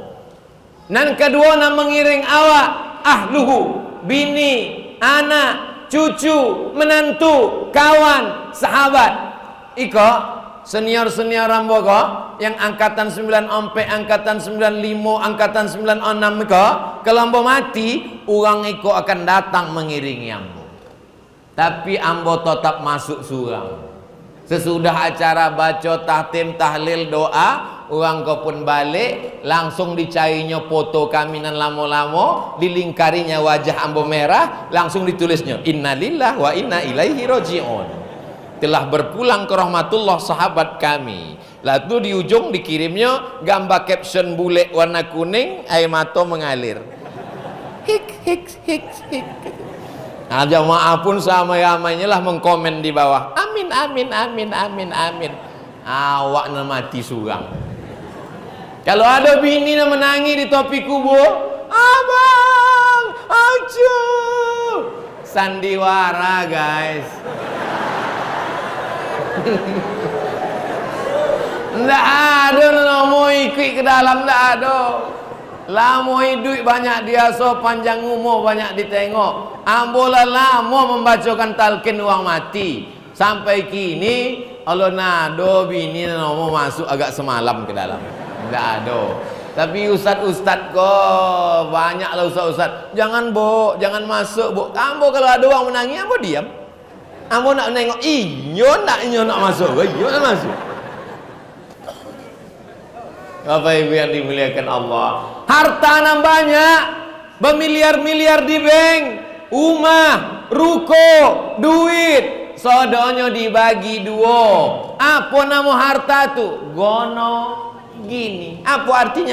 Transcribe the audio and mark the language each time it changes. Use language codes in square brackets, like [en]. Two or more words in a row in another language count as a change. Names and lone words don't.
[id] Dan kedua nak mengiring awak ahluhu, bini, anak, cucu, menantu, kawan, sahabat. [min] Iko senior-senior rambogo yang angkatan 94, angkatan 95, angkatan 96 iko, kalau ambo mati, orang iko akan datang mengiringi ambo. Tapi ambo tetap masuk surang. [id] Sesudah acara baca tahtim, tahlil, doa, orang kau pun balik, langsung dicarinya foto kaminan lamo-lamo, dilingkarinya wajah ambo merah, langsung ditulisnya [ar] إنا لله وإنا إليه راجعون. [id] Telah berpulang ke rahmatullah sahabat kami. Lalu di ujung dikirimnya gambar caption bule warna kuning, air mata mengalir. Hik hik hik hik. Nah, jamaah pun sama-samanya lah mengkomen di bawah. Amin amin amin amin amin. [min] Awak nak mati surang. Kalau ada bini nak menangi di topi kubur, abang, acu, [id] sandiwara guys. Nggak ada nak mau ikut ke dalam, nggak ada. Lama hidup banyak diasuh, panjang umur banyak ditengok. [min] Ambola lama membacakan talqin uang mati. Sampai kini Allah nado bini nak mau masuk agak semalam ke dalam. [id] Nggak ada. Tapi ustad-ustad kok banyaklah ustad-ustad. [min] Jangan bo, jangan masuk bo. Ambo kalau ada orang menangis, ambo diam. Ambo nak nengok, inyo nak masuk, inyo nak masuk. [id] Bapak Ibu yang dimuliakan Allah, harta nam banyak, bermiliar-miliar di bank, rumah, ruko, duit, sodonyo dibagi 2. Apa nama harta tu? Gono gini. Apa artinya?